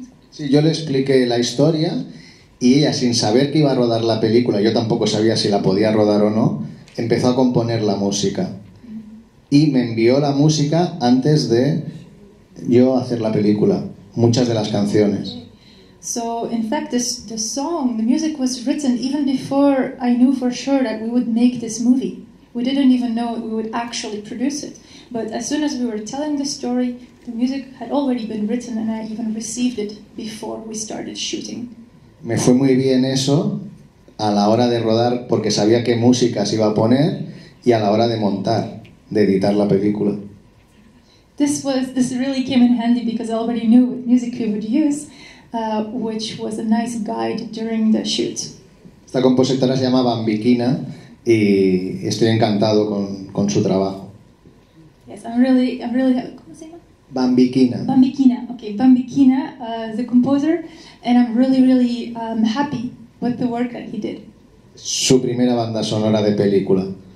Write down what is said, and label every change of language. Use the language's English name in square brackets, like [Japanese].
[Spanish] Sí, yo le expliqué la historia y ella, sin saber que iba a rodar la película, yo tampoco sabía si la podía rodar o no, empezó a componer la música. Y me envió la música antes de yo hacer la película, muchas de las canciones. [English] So, in fact, the music was written even before I knew for sure that we would make this movie. We didn't even know we would actually produce it. But as soon as we were telling the story, the music had already been written and I even received it before we started shooting. [Spanish] Me fue muy bien eso a la hora de rodar porque sabía qué música se iba a poner y a la hora de montar, de editar la película. [English] This really came in handy because I already knew what music we would use, which was a nice guide during the shoot. [Spanish] Esta compositora se llama Bambikina y estoy encantado con su trabajo. [English] Yes, I'm really [Spanish] ¿cómo se llama? [English] Bambikina. Bambikina, okay, Bambikina, the composer, and I'm really happy with the work that he did. [Spanish] Su primera banda sonora de película.